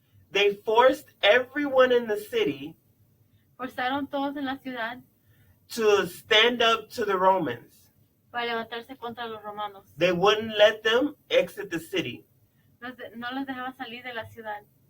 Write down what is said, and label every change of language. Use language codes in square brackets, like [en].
[en] They forced everyone in the city [es] Forzaron todos en la ciudad [en] to stand up to the Romans. [es] para levantarse contra los romanos. [en] They wouldn't let them exit the city. [es] No los dejaban salir de la ciudad,